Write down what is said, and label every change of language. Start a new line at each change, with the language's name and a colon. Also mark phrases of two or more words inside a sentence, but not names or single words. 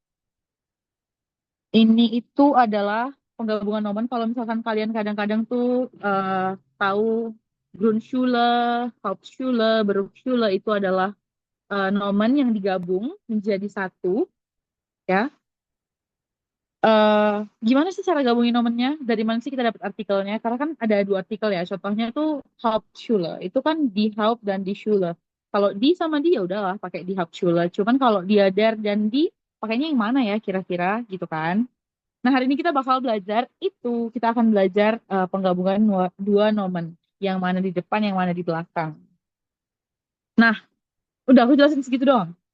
Indonesian: Ini itu adalah penggabungan nomen kalau misalkan kalian kadang-kadang tuh tahu
German: Grundschule, Hauptschule, Berufsschule
Indonesian: itu adalah nomen yang digabung menjadi satu ya. eh Gimana sih cara gabungin nomennya? Dari mana sih kita dapat artikelnya? Karena kan ada dua artikel ya. Contohnya tuh Hauptschule. Itu kan
German: die Haupt
Indonesian: dan
German: die Schule.
Indonesian: Kalau di sama dia udahlah pakai
German: die Hauptschule.
Indonesian: Cuman kalau dia der dan die pakainya yang mana ya kira-kira gitu kan? Nah, hari ini kita bakal belajar itu. Kita akan belajar penggabungan dua nomen. Yang mana di depan, yang mana di belakang. Nah, udah aku jelasin segitu doang.